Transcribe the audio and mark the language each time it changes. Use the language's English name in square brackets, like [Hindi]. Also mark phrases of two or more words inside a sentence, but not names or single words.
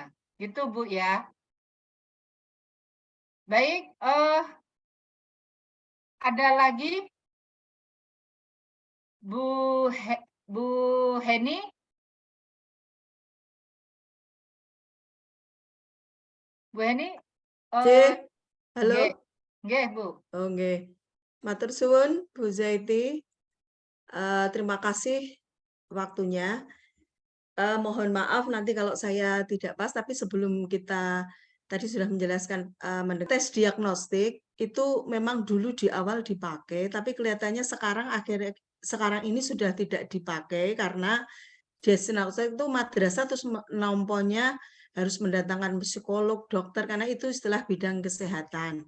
[Indonesian] Gitu Bu ya. Baik, ada lagi Bu Heni? Bu Heni? Halo. [Javanese] Nggih, Bu. Nggih. Matur suwun Bu Zaiti. [Indonesian] Terima kasih waktunya. Mohon maaf nanti kalau saya tidak pas, tapi sebelum kita tadi sudah menjelaskan tes diagnostik itu memang dulu di awal dipakai, tapi kelihatannya sekarang ini sudah tidak dipakai karena diagnostik itu madrasah terus nompornya harus mendatangkan psikolog, dokter, karena itu istilah bidang kesehatan.